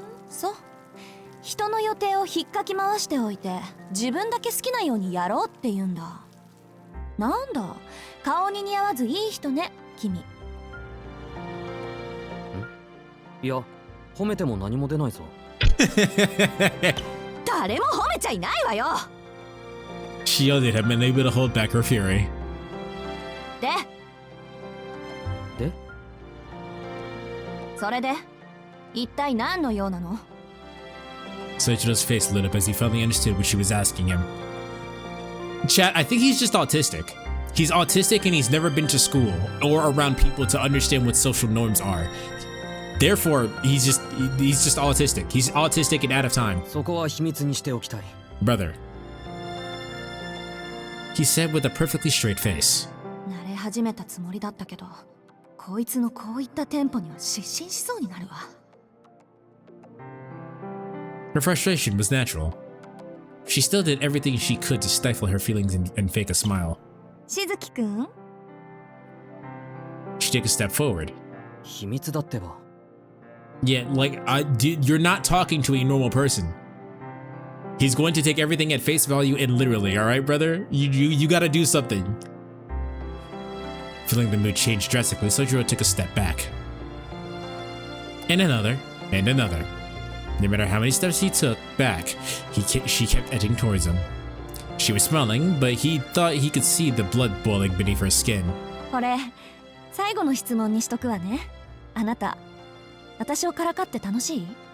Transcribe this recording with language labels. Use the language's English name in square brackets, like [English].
[Japanese] そう。人の予定を引っかき回しておいて自分だけ好きなようにやろうって言うんだ。なんだ、顔に似合わずいい人ね、君。いや、褒めても何も出ないぞ。誰も褒めちゃいないわよ。 [English] She yelled at him, unable to hold back her fury. [Japanese] で、それで一体何の用なの？ [English] Soichiro's face lit up as he finally understood what she was asking him. Chat, I think he's just autistic. He's autistic and he's never been to school or around people to understand what social norms are. Therefore, he's just autistic. He's autistic and out of time. [Japanese] そこは秘密にしておきたい。 [English] Brother. He said with a perfectly straight face. [Japanese] 慣れ始めたつもりだったけど、こいつのこういったテンポには失神しそうになるわ。 [English] Her frustration was natural. She still did everything she could to stifle her feelings and fake a smile. [Japanese] しずきくん？ [English] She took a step forward. [Japanese] 秘密だってば。 [English] Yeah, like, you're not talking to a normal person. He's going to take everything at face value and literally, alright, brother? You gotta do something. Feeling the mood change drastically, Sojiro took a step back. And another, and another. No matter how many steps he took back, she kept edging towards him. She was smiling, but he thought he could see the blood boiling beneath her skin. [Japanese] これ、最後の質問にしとくわね。あなた、私をからかって楽しい？